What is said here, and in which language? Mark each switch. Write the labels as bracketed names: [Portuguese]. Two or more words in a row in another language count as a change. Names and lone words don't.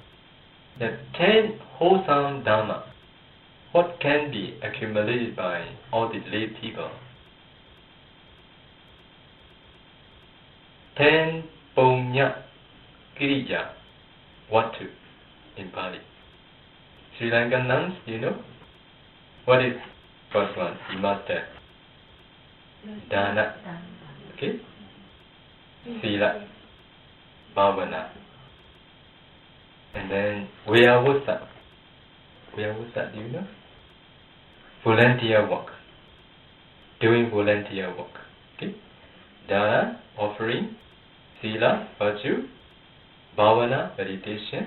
[English] There are 10 wholesome dharma. What can be accumulated by all the lay people? [Pali] 10 punya kiriya. [English] What to in Pali? Sri Lankan nuns, do you know? What is first one? You must have. Dana. Okay? [Pali] Sila. Bhavana. [English] And then Vyavasa. Vyavasa, do you know? Volunteer work. Doing volunteer work. Okay? Dana, offering. Sila, virtue. Bhavana, meditation.